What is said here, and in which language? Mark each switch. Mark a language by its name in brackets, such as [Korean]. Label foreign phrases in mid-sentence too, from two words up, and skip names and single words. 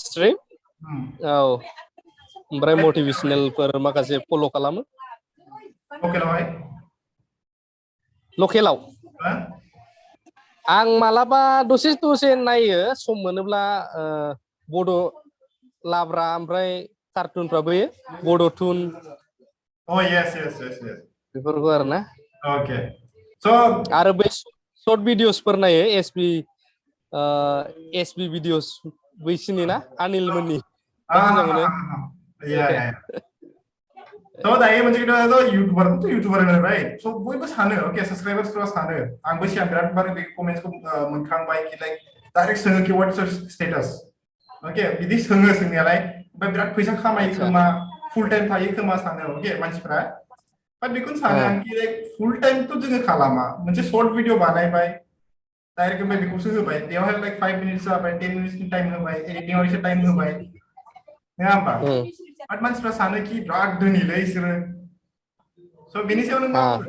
[Bodo] स्ट्रिम औ ओमफ्राय मटिभेसनेलफोर माखासे फल' खालामो लकेलावहाय? लकेलाव हा? आं मालाबा दसे दसे नायो सम मोनोब्ला बड' लाब्रा ओमफ्राय कार्टुनफ्राबो बड' टुन [English] Oh, yes, yes, yes, yes. [Bodo] बेफोरखौ आरो ना [English] Okay. So, [Bodo] आरो बै सर्ट भिडिअसफोर नायो एसबि भिडिअस बैसिनि ना अनिल मोननि बिराद मोजां मोनो [English] yeah, yeah. So, [Bodo] दायो मोनसे खोथा इउटुबार होनो राइट स' बयबो सानो अके साबस्क्राइबार्सफोरा सानो आंबो सिगां बिराद बार बे कमेन्ट्सखौ मोनखांबाय कि [English] like direct [Bodo] सोङो कि [English] what is your status [Bodo] अके बिदि सोङो सोंनायालाय ओमफ्राय बिराद फैसा खामायो आदसा खोमा [English] full time [Bodo] थायो खोमा सानो अके मानसिफ्रा बाट बेखौनो सानो आं कि लाइक फुल टाइमथ' जोङो खालामा मोनसे [English] short video [Bodo] बानायबाय डाइरेक्ट ओमफ्राय बेखौसो होबाय बेयावहाय लाइक 5 मिनिट्स जाबाय 10 मिनिट्सनि टाइम होबाय एडिटिंआव एसे टाइम होबाय नङा होमबा बाट मानसिफ्रा सानो कि बिराद धोनिलै इसोरो स' बेनि सायाव नों मा बुङो